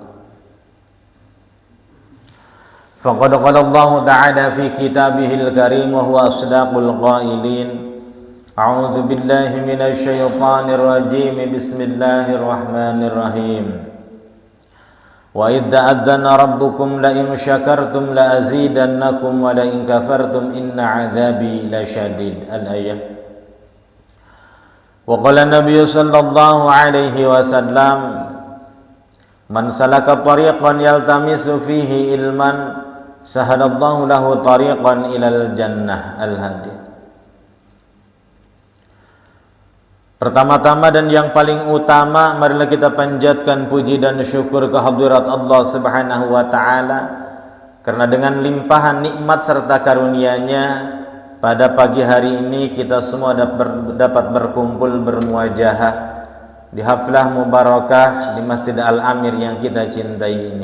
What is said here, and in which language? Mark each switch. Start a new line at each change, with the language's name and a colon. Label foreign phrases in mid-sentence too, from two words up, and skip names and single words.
Arabic: فقد قال الله تعالى في كتابه الكريم وهو أصدق القائلين. أعوذ بالله من الشيطان الرجيم. Bismillahirrahmanirrahim. وإذ تأذن ربكم لئن شكرتم لأزيدنكم ولئن كفرتم إن عذابي لشديد. الآية. وقال النبي صلى الله عليه وسلم، من سلك طريقا يلتمس فيه علما سهل الله له طريقا إلى الجنة. Al-hadits.
Indonesian: Pertama-tama dan yang paling utama, marilah kita panjatkan puji dan syukur kehadirat Allah
Arabic: سبحانه وتعالى,
Indonesian: karena dengan limpahan nikmat serta karunia-Nya pada pagi hari ini kita semua dapat berkumpul bermuajahah di
Arabic: حفلة مباركة
Indonesian: di Masjid Al-Amir yang kita cintai ini.